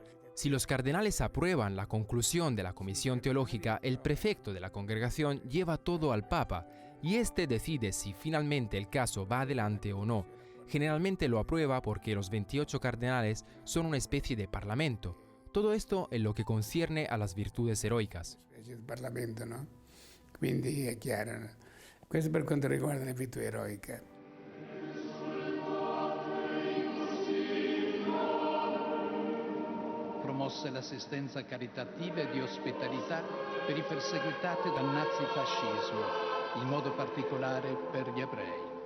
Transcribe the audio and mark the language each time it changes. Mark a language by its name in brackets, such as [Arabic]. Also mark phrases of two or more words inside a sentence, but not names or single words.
[Spanish] Si los cardenales aprueban la conclusión de la comisión teológica, el prefecto de la congregación lleva todo al Papa y éste decide si finalmente el caso va adelante o no. Generalmente lo aprueba porque los 28 cardenales son una especie de parlamento. Todo esto en lo que concierne a las virtudes heroicas. [Italian] Il Parlamento, no? Quindi è chiaro. Questo per quanto riguarda le virtù eroiche. Promosse l'assistenza caritativa e di ospitalità per i perseguitati dal nazifascismo, in modo particolare per gli ebrei.